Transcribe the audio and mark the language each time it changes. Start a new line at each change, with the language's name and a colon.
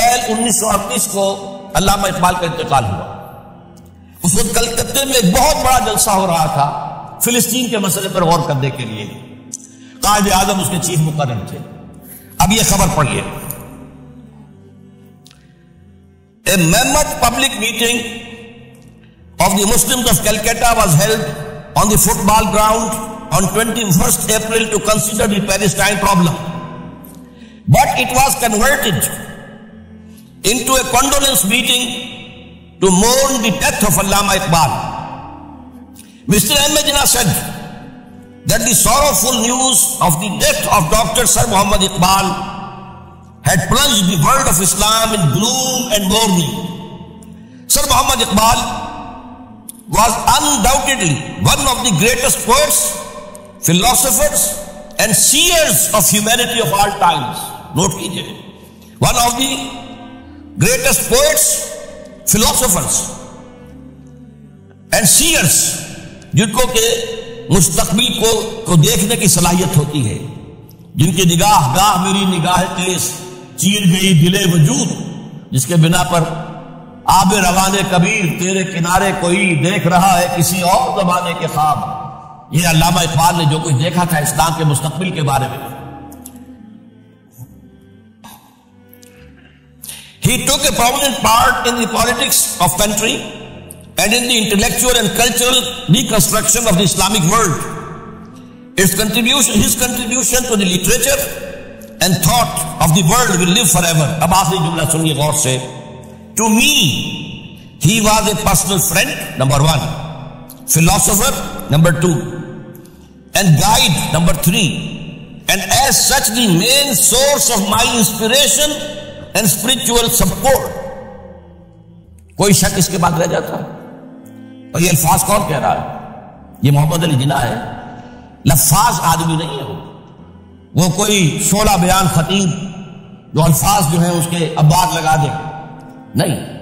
Urdu: 1938 کو علامہ اقبال کا انتقال ہوا۔ اس وقت کلکتہ میں ایک بہت بڑا جلسہ ہو رہا تھا فلسطین کے مسئلے پر غور کرنے کے لیے، قائد اعظم اس کے چیف مقرر تھے۔ اب یہ خبر پڑھیے،
English: A mammoth public meeting of the Muslims of Calcutta was held on the football ground on 21st April to consider the Palestine problem. But it was converted into a condolence meeting to mourn the death of Allama Iqbal. Mr. M. Jinnah said that the sorrowful news of the death of Dr. Sir Muhammad Iqbal had plunged the world of Islam in gloom and mourning. Sir Muhammad Iqbal was undoubtedly one of the greatest poets, philosophers and seers of humanity of all times.
Urdu: Note kijiye,
English: one of the greatest poets, philosophers and seers,
Urdu: جن کو کہ مستقبل کو دیکھنے کی صلاحیت ہوتی ہے، جن کی نگاہ گاہ میری نگاہ تیز چیر گئی دلے وجود، جس کے بنا پر آب روان کبیر تیرے کنارے کوئی دیکھ رہا ہے کسی اور زمانے کے خواب۔ یہ علامہ اقبال نے جو کچھ دیکھا تھا اسلام کے مستقبل کے بارے میں۔
English: He took a prominent part in the politics of country and in the intellectual and cultural reconstruction of the Islamic world. His contribution to the literature and thought of the world will live forever.
Urdu: اب آخری جملہ سنیے غور سے۔
English: To me, he was a personal friend, number 1, philosopher, number 2, and guide, number 3, and as such the main source of my inspiration and spiritual support.
Urdu: کوئی شک اس کے بعد رہ جاتا ہے؟ اور یہ الفاظ کون کہہ رہا ہے؟ یہ محمد علی جناح ہے، لفاظ آدمی نہیں ہے، وہ کوئی 16 بیان خطیب جو الفاظ جو ہیں اس کے ابواب لگا دے، نہیں،